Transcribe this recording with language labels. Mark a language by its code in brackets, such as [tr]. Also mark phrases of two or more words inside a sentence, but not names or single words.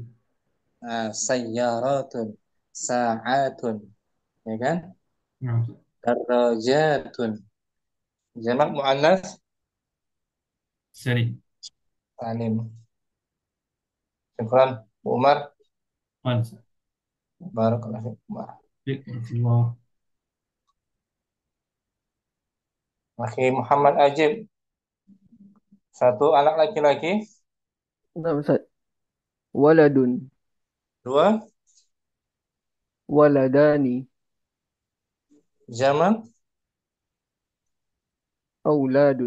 [ar] Nah, سيارةٌ ساعةٌ. [bjn] Ya kan? Nah, [ar] درجةٌ جمع مؤنث [bjn] sering. [ar] سالم شكرًا. Umar. [bjn] Pansa. [ar] بارك الله فيك. Umar. Fikratullah. Akhi Muhammad Ajib. [bjn] Satu anak laki-laki. Nah, Ustaz. Waladun, Dua [ar] waladani, [bjn] jamak [ar] auladun,